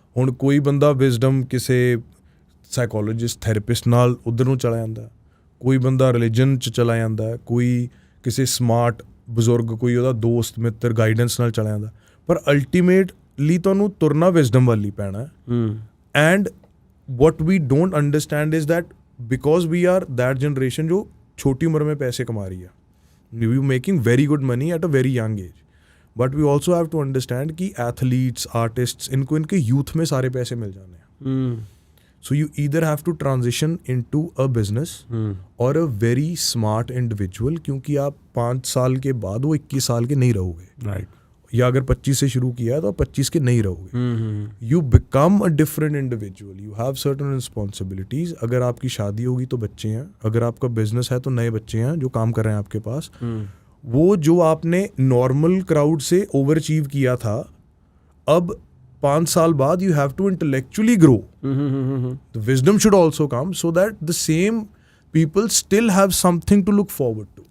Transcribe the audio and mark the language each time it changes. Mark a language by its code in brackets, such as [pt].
[pa] ਹੁਣ ਕੋਈ ਬੰਦਾ ਵਿਜ਼ਡਮ ਕਿਸੇ ਸਾਈਕੋਲੋਜਿਸਟ, ਥੈਰੇਪਿਸਟ ਨਾਲ ਉਧਰ ਨੂੰ ਚਲਾ ਜਾਂਦਾ, ਕੋਈ ਬੰਦਾ ਰਿਲੀਜਨ 'ਚ ਚਲਾ ਜਾਂਦਾ, ਕੋਈ ਕਿਸੇ ਸਮਾਰਟ ਬਜ਼ੁਰਗ, ਕੋਈ ਉਹਦਾ ਦੋਸਤ ਮਿੱਤਰ ਗਾਈਡੈਂਸ ਨਾਲ ਚਲਾ ਜਾਂਦਾ, ਪਰ ਅਲਟੀਮੇਟਲੀ ਤੁਹਾਨੂੰ ਤੁਰਨਾ ਵਿਜ਼ਡਮ ਵੱਲ ਹੀ ਪੈਣਾ ਹੈ। [en] and what we don't understand is that because we are that generation [hi] जो छोटी उम्र में पैसे कमा रही है, [en] we making very good money at a very young age, but we also have to understand कि athletes, artists, [hi] इनको इनके youth में सारे पैसे मिल जाने हैं। [en] So you either have to transition into a business or a very smart individual, [hi] क्योंकि आप 5 साल के बाद वो 21 साल के नहीं रहोगे। [en] Right. [hi] या अगर 25 से शुरू किया है तो 25 के नहीं रहोगे। [en] You become a different individual, you have certain responsibilities. [hi] अगर आपकी शादी होगी तो बच्चे हैं, अगर आपका बिजनेस है तो नए बच्चे हैं जो काम कर रहे हैं आपके पास। वो जो आपने नॉर्मल क्राउड से ओवर अचीव किया था, अब 5 साल बाद [en] You have to intellectually grow, the wisdom should also come, so that the same people still have something to look forward to.